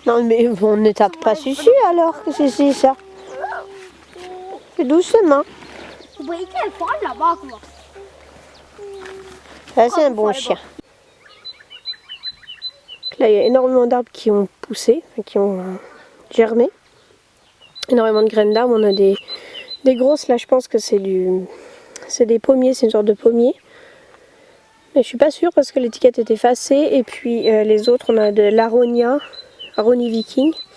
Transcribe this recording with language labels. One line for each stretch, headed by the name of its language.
French: Non, mais on ne tape pas dessus alors que c'est ça. Fais doucement.
Norwegian: Du må ikke falle bakover.
French: Ça, c'est un bon chien. Là, il y a énormément d'arbres qui ont poussé, qui ont germé. Énormément de graines d'arbres. On a des grosses, là, je pense que c'est des pommiers, c'est une sorte de pommier. Mais je suis pas sûre parce que l'étiquette est effacée. Et puis les autres, on a de l'aronia, Aronie viking.